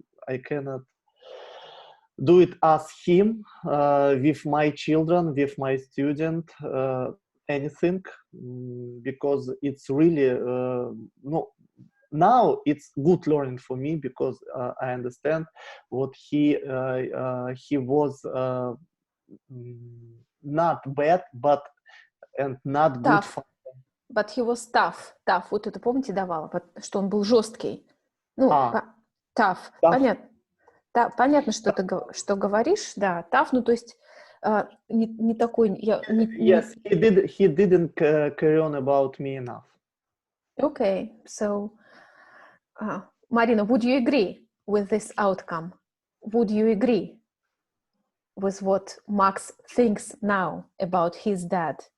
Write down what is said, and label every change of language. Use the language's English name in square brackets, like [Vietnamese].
[English] I cannot do it as him with my children, with my student, anything, because it's really no. Now it's good learning for me, because I understand what he was not bad, but and not Tough. good. But he was tough. Tough. [Russian] Вот это помните давала, что он был жесткий. Ну, tough. Понятно. Да, понятно, что ты что говоришь, да, tough, ну то есть не такой. [English] Yes, he didn't carry on about me enough. Okay, so Marina, would you agree with this outcome? Would you agree with what Max thinks now about his dad?